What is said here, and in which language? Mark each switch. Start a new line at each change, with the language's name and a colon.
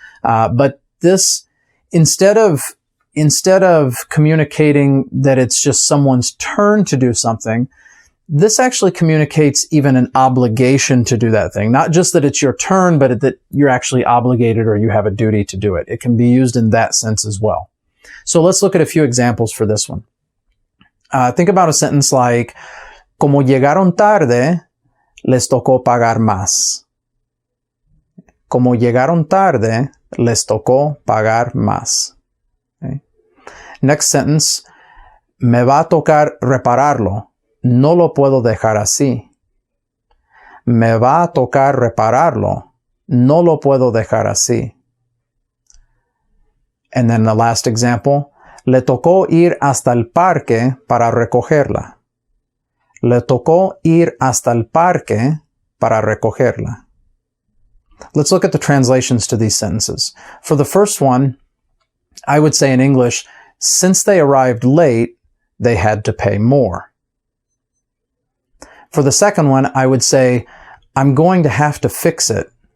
English: But this, instead of communicating that it's just someone's turn to do something, this actually communicates even an obligation to do that thing. Not just that it's your turn, but that you're actually obligated or you have a duty to do it. It can be used in that sense as well. So let's look at a few examples for this one. Think about a sentence like,
Spanish: como llegaron tarde, les tocó pagar más. Como llegaron tarde, les tocó pagar más.
English: Okay. Next sentence,
Spanish: me va a tocar repararlo. No lo puedo dejar así. Me va a tocar repararlo. No lo puedo dejar así.
English: And then the last example,
Spanish: le tocó ir hasta el parque para recogerla. Le tocó ir hasta el parque para recogerla.
English: Let's look at the translations to these sentences. For the first one, I would say in English, since they arrived late, they had to pay more. For the second one, I would say, I'm going to have to fix it.